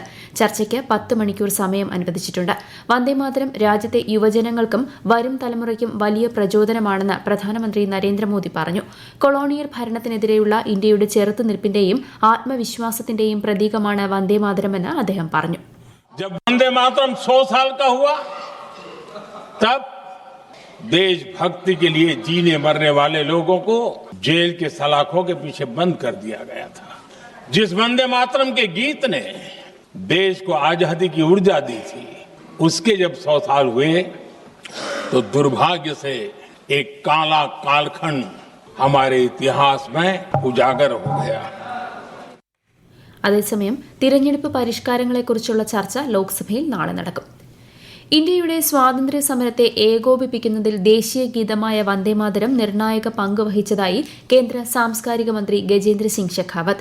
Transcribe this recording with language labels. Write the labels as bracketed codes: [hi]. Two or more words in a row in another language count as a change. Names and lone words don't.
[ml] ചർച്ചയ്ക്ക് 10 മണിക്കൂർ സമയം അനുവദിച്ചിട്ടുണ്ട്. വന്ദേമാതരം രാജ്യത്തെ യുവജനങ്ങൾക്കും വരും തലമുറയ്ക്കും വലിയ പ്രചോദനമാണെന്ന് പ്രധാനമന്ത്രി നരേന്ദ്രമോദി പറഞ്ഞു. കൊളോണിയൽ ഭരണത്തിനെതിരെയുള്ള ഇന്ത്യയുടെ ചെറുത്തുനിൽപ്പിന്റെയും ആത്മവിശ്വാസത്തിന്റെയും പ്രതീകമാണ് വന്ദേമാതരമെന്ന് അദ്ദേഹം പറഞ്ഞു. [hi] जब वंदे मातरम 100 साल का हुआ तब देशभक्ति के लिए जीने मरने वाले लोगों को जेल के सलाखों के पीछे बंद कर दिया गया था. जिस वंदे मातरम के गीत ने देश को आजादी की ऊर्जा दी थी, उसके जब 100 साल हुए तो दुर्भाग्य से एक काला कालखंड हमारे इतिहास में उजागर हो गया. [ml] അതേസമയം തിരഞ്ഞെടുപ്പ് പരിഷ്കാരങ്ങളെക്കുറിച്ചുള്ള ചർച്ച ലോക്സഭയിൽ നാളെ നടക്കും. ഇന്ത്യയുടെ സ്വാതന്ത്ര്യ സമരത്തെ ഏകോപിപ്പിക്കുന്നതിൽ ദേശീയ ഗീതമായ വന്ദേമാതരം നിർണായക പങ്ക് വഹിച്ചതായി കേന്ദ്ര സാംസ്കാരിക മന്ത്രി ഗജേന്ദ്ര സിംഗ് ഷെഖാവത്ത്.